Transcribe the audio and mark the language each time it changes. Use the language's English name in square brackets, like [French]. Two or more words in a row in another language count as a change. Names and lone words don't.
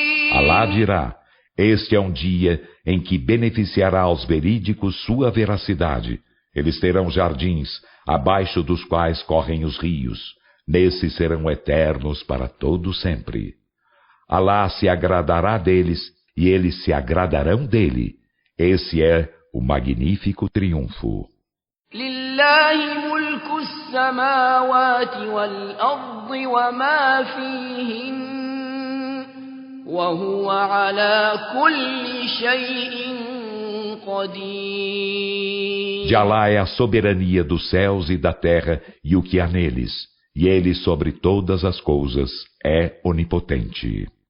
[Portuguese] Alá dirá: este é um dia em que beneficiará aos verídicos sua veracidade. Eles terão jardins, abaixo dos quais correm os rios. Nesses serão eternos para todo sempre. Alá se agradará deles, e eles se agradarão dele. Esse é o magnífico triunfo. [Arabic] لله ملك السماوات والأرض وما فيهن وهو على كل شيء قدير. [Portuguese] De Alá é a soberania dos céus e da terra e o que há neles, e ele sobre todas as coisas é onipotente.